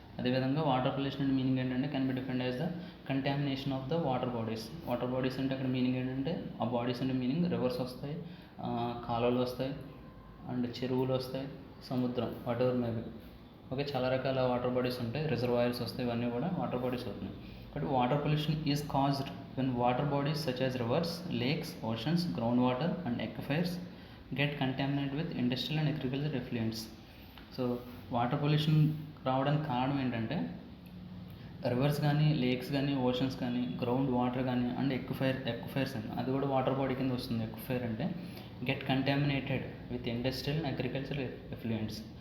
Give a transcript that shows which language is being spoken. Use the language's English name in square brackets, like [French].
[Telugu] అదేవిధంగా water pollution అంటే meaning ఏంటంటే [English] Can be defined as the contamination of the water bodies. [Telugu] Water bodies అంటే అక్కడ మీనింగ్ ఏంటంటే ఆ బాడీస్ అంటే మీనింగ్ రివర్స్ వస్తాయి, కాలువలు వస్తాయి అండ్ చెరువులు వస్తాయి, సముద్రం, వాట్ ఎవర్ మేబీ. ఓకే, చాలా రకాల వాటర్ బాడీస్ ఉంటాయి, రిజర్వాయర్స్ వస్తాయి, ఇవన్నీ కూడా వాటర్ బాడీస్ అవుతున్నాయి. [English] But water pollution is caused when water bodies such as rivers, lakes, oceans, groundwater and aquifers get contaminated with industrial and agricultural effluents. [Telugu] So water pollution రావడానికి కారణం ఏంటంటే reverse కానీ, lakes కానీ, oceans కానీ, ground water కానీ and ఎక్విఫైర్స్ అని, అది కూడా వాటర్ బాడీ కింద వస్తుంది. [English] Aquifer అంటే get contaminated with industrial and agricultural effluents.